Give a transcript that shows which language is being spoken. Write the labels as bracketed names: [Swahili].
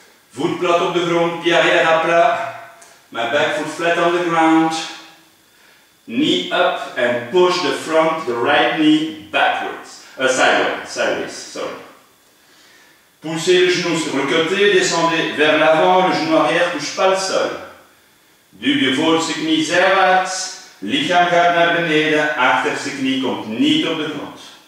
[Dutch] Voet plat op de grond, [French] pied arrière à plat. [English] My back foot flat on the ground. Knee up and push the front, the right knee backwards. Sideways, sorry. [French] Poussez le genou sur le côté, descendez vers l'avant, le genou arrière touche pas le sol. [Dutch] Duw je voorste knie zijwaarts, lichaam gaat naar beneden, achterste knie komt niet op de grond.